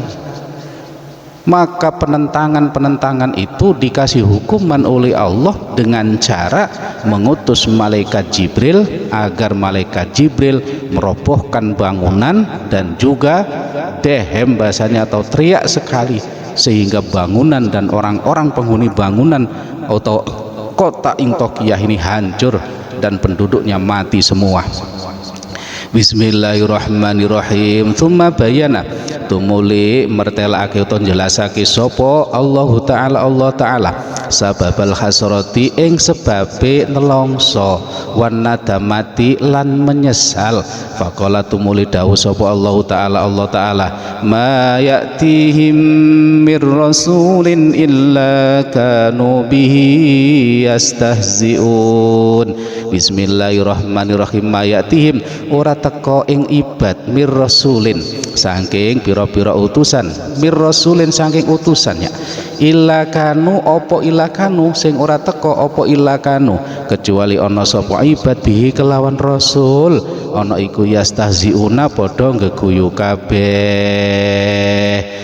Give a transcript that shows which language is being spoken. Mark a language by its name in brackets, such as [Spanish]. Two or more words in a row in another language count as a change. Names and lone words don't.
[Indonesian] Maka penentangan itu dikasih hukuman oleh Allah dengan cara mengutus malaikat Jibril agar malaikat Jibril merobohkan bangunan dan juga dehem bahasanya atau teriak sekali, sehingga bangunan dan orang-orang penghuni bangunan atau kota Intokiyah ini hancur dan penduduknya mati semua. [Arabic] Bismillahirrahmanirrahim. ثم بين [Javanese] tumuli mertelake utawa jelasake sapa Allah Ta'ala [Arabic] سبب الحسرة [Javanese] ing sebabe nelongso [Arabic] والندامة [Javanese] lan menyesal. [Arabic] Faqala [Javanese] tumuli dawuh sapa [Arabic] Allah Ta'ala ما يأتيهم من رسول إلا كانوا به يستهزئون. Bismillahirrahmanirrahim. ما يأتيهم [Javanese] ora teko ing ibad [Arabic] من رسول [Javanese] saking pira-pira utusan, [Arabic] من رسول [Javanese] saking utusannya, [Arabic] إلا كانوا [Javanese] opo [Arabic] إلا كانوا [Javanese] sing ora teko opo [Arabic] إلا كانوا [Javanese] kecuali ana sapa ibad bihi kelawan rasul ana iku yastahziuna padha ngeguyu kabeh.